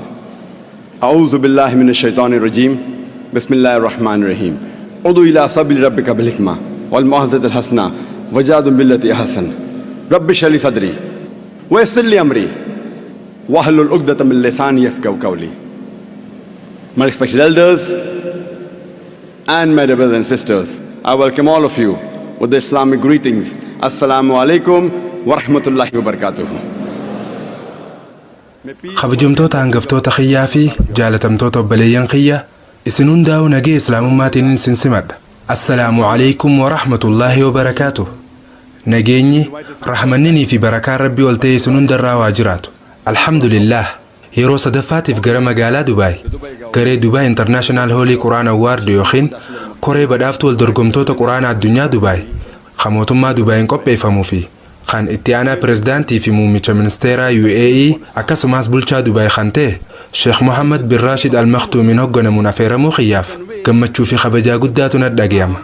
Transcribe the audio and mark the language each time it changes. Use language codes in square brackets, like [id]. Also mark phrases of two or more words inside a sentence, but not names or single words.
[ar] أعوذ بالله من الشيطان الرجيم بسم الله الرحمن الرحيم. ادع إلى سبيل ربك بالحكمة والموعظة الحسنة وجادل بالتي أحسن. رب اشرح لي صدري ويسر لي أمري واحلل عقدة من لساني يفقهوا قولي. [en] My respected elders and my brothers and sisters, I welcome all of you with the Islamic greetings. [ar] السلام عليكم ورحمة الله وبركاته. [om] Kabajamtoota hangaftoota xiyyaa fi jaalatamtoota obboleeyyan xiyya isin hundaa'u nagee islaamummaatiin isin simadha. [ar] السلام عليكم ورحمة الله وبركاته. [om] Nageenyi rahmanninii fi barakaan rabbii ol ta'e isin hundarraa waa jiraatu. Alhamdulillah, yeroo sadaffaatiif gara magaalaa Dubaay garee Dubaay International Holy Quran Award yookiin koree badhaaftuu wal dorgomtoota quraanaa addunyaa Dubaay kan mootummaa Dubaayin qopheeffamuu fi kan itti aanaa pirezidaantii fi muummicha ministeeraa UAE akkasumas bulchaa Dubaay kan ta'e Sheekh Mohammed bin Rashid Al Maktuumiin hoogganamuun affeeramuu xiyyaaf gammachuu fi kabajaa guddaatu natti dhaga'ama.